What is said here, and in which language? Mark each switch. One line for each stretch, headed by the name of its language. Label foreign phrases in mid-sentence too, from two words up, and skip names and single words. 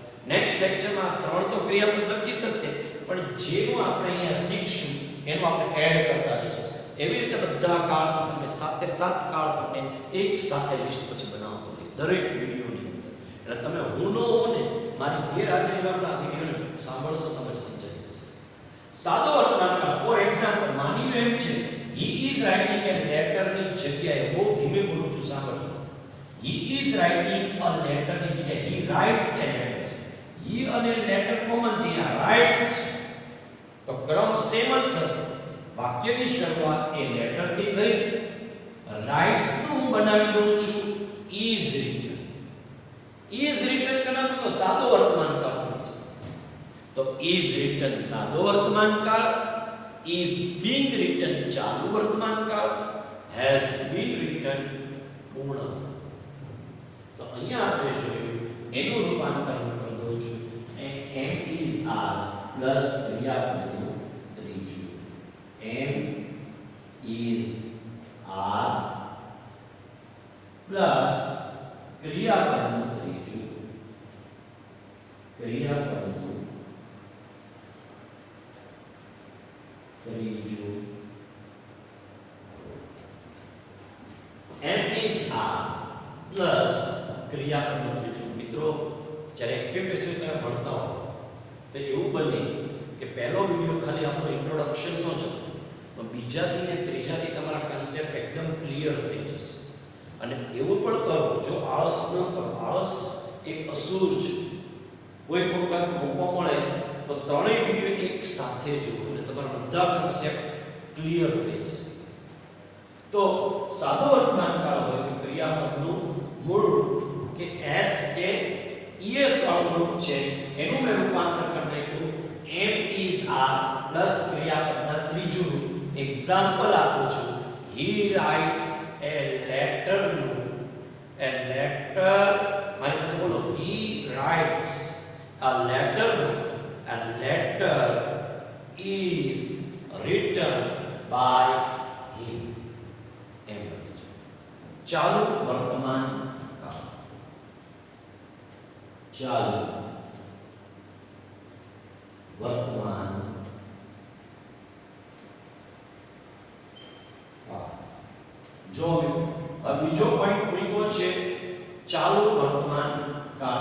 Gujarati: નેક્સ્ટ લેક્ચરમાં ત્રણ તો ક્રિયાપદ લખી શકીએ, પણ જેનું આપણે અહીંયા શીખશું એનું આપણે એડ કરતા જઈશું. એવી રીતે બધા કાળ તમને સાથે સાત કાળ તમને એક સાથે લિસ્ટ પછી બનાવતો જઈશ દરેક વિડીયોની અંદર. એટલે તમે હું નો હો ને મારી ગેરહાજરીમાં આ વિડીયોને સાંભળશો તમે સમજાઈ જશે. સાદો વર્તમાન કાળ
English: for example
Gujarati: માની લો એમ છે
English: he is writing a letter
Gujarati: ની જગ્યાએ બહુ ધીમે બોલું છું સાંભળજો.
English: he is writing a letter
Gujarati: ની જગ્યાએ
English: he writes a letter.
Gujarati: he અને letter કોમન છે, આ writes તો ક્રમ સેમ જ થશે. વાક્યની શરૂઆત
English: a letter
Gujarati: થી થઈ, રાઇટ્સ નું હું બનાવી દઉં છું
English: is written. is written
Gujarati: કરાવું તો સાદો વર્તમાન કાળ બની જાય. તો
English: is written
Gujarati: સાદો વર્તમાન કાળ,
English: is being written
Gujarati: ચાલુ વર્તમાન કાળ,
English: has been written પૂર્ણ.
Gujarati: તો અહીંયા આપણે જોયું એનું રૂપાંતરણ કરી દઉં છું.
English: am is are plus
Gujarati: ક્રિયાપદનું ત્રીજું.
English: am is are plus
Gujarati: ક્રિયાપદનું ત્રીજું. ક્રિયાપદનું ત્રીજું.
English: am is are plus
Gujarati: ક્રિયાપદનું ત્રીજું. મિત્રો જ્યારે
English: active passive
Gujarati: તમે ભણતા હો તો એવું બને કે પહેલો વિડિયો ખાલી આપણો ઇન્ટ્રોડક્શન નો જ હતો, પણ બીજાથી ને ત્રીજાથી તમારા કન્સેપ્ટ એકદમ ક્લિયર થઈ જશે. અને એવું પણ કરો જો આળસ ન કરો, આળસ એક અસુર છે. કોઈ પણ કામ મોકો મળે તો ત્રણેય વિડિયો એક સાથે જુઓ એટલે તમારા બધા
English: concept clear
Gujarati: થઈ જશે. તો સાદો વર્તમાન કાળ હોય તો ક્રિયાપદનું મૂળ રૂપ કે એસ કે ઈએસ વાળું રૂપ છે એનું મેં રૂપાંતર કરી નાખ્યું
English: am is are plus
Gujarati: ક્રિયાપદના ત્રીજું રૂપ.
English: એક્ઝામ્પલ
Gujarati: આપું છું
English: he writes a letter. a letter
Gujarati: મારી સાથે બોલો
English: he writes a letter. a letter is written by him.
Gujarati: એમ બને છે ચાલુ વર્તમાન કાળ. ચાલુ વર્તમાન જો બીજો પોઈન્ટ મૂક્યો છે ચાલુ વર્તમાન કાળ.